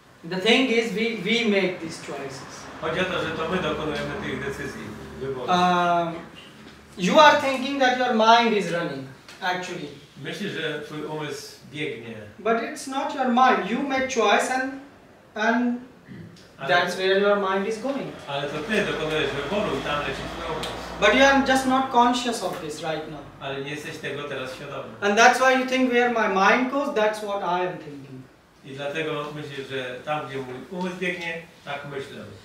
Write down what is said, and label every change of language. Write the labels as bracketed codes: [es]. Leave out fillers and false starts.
[en] The thing is, we make these choices. [pl] Chodzi o to, że to my dokonujemy tych decyzji, wyborów. [en] You are thinking that your mind is running, actually. [pl] Myślisz, że twój umysł biegnie. [en] But it's not your mind. You make choice and that's where your mind is going. [pl] Ale to ty dokonujesz wyboru i tam leci twój umysł. [en] But you are just not conscious of this right now. [pl] Ale nie jesteś tego teraz świadomy. [en] And that's why you think where my mind goes, that's what I am thinking. [pl] I dlatego myślisz, że tam, gdzie mój umysł biegnie, tak myślę.